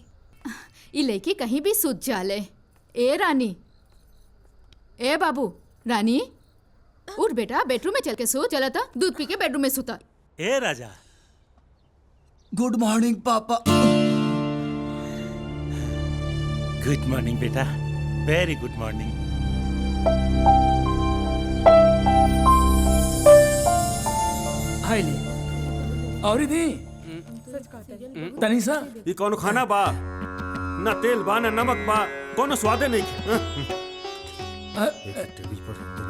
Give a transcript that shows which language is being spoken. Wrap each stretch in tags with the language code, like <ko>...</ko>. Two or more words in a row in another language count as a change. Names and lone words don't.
<bho>ये लड़की कहीं भी सूत जाले। ए रानी, ए बाबू, रानी उठ बेटा, बेडरूम में चल के सो। चला था दूध पी के बेडरूम में सुता। ए राजा।</bho> <en>good morning papa. good morning beta, very good morning.</en> <bho>हाय ले और दी तनिषा, ये कौन खाना बा? ना तेल बा ना नमक बा, कोनो स्वादे नहीं। टेबल पर</bho>